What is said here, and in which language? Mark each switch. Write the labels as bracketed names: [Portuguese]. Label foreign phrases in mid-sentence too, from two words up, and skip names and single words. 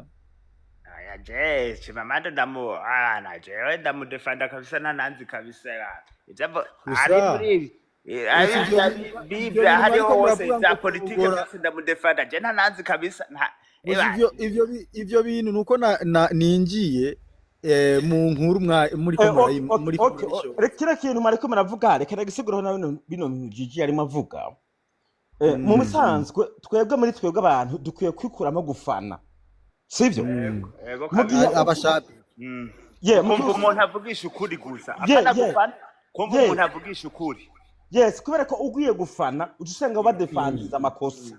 [Rundi] aya je Chimamanda jewe ndamudefenda kabisa nananzi kabisa ijambo ari muri Biblia hariho hose za politike ndamudefenda je nananzi kabisa ivyo bintu nuko ninjiye mu nkuru muri kira kintu mariko muravuga reka nagisiguraho na bino Gigi arimo avuga mu bisanzwe twebwe muri twebwe abantu dukwiye kwikuramo gufana sivyo abashapi kumva umuntu avugisha ukuri gusa akana gufana kumva umuntu avugisha ukuri yes kubera ko ugiye gufana usanga badefandiza amakosa